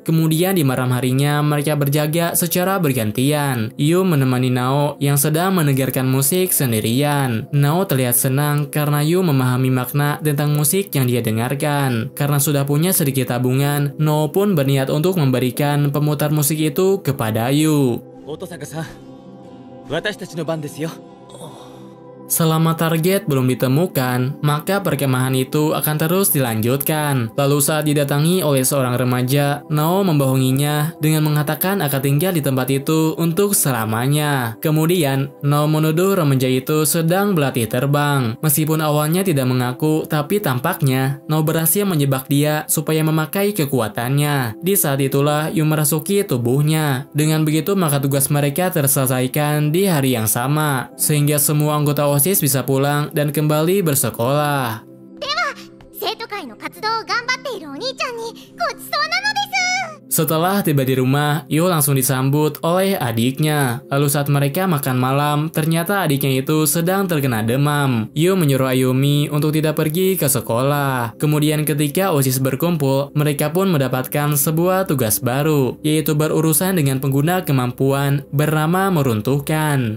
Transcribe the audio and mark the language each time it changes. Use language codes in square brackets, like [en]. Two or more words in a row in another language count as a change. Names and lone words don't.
[id] Kemudian di malam harinya mereka berjaga secara bergantian. Yu menemani Nao yang sedang mendengarkan musik sendirian. Nao terlihat senang karena Yu memahami makna tentang musik yang dia dengarkan. Karena sudah punya sedikit tabungan, Nao pun berniat untuk memberikan pemutar musik itu kepada Yu. [ja] 音坂さん、私たちの番ですよ. [id] Selama target belum ditemukan, maka perkemahan itu akan terus dilanjutkan. Lalu saat didatangi oleh seorang remaja, Nao membohonginya dengan mengatakan akan tinggal di tempat itu untuk selamanya. Kemudian, Nao menuduh remaja itu sedang berlatih terbang. Meskipun awalnya tidak mengaku, tapi tampaknya Nao berhasil menjebak dia supaya memakai kekuatannya. Di saat itulah Yu merasuki tubuhnya. Dengan begitu maka tugas mereka terselesaikan di hari yang sama, sehingga semua anggota OSIS bisa pulang dan kembali bersekolah. [ja] 生徒会の活動を頑張っているお兄ちゃんにごちそうなのです。 [id] Setelah tiba di rumah, Yu langsung disambut oleh adiknya. Lalu saat mereka makan malam, ternyata adiknya itu sedang terkena demam. Yu menyuruh Ayumi untuk tidak pergi ke sekolah. Kemudian ketika OSIS berkumpul, mereka pun mendapatkan sebuah tugas baru, yaitu berurusan dengan pengguna kemampuan bernama meruntuhkan.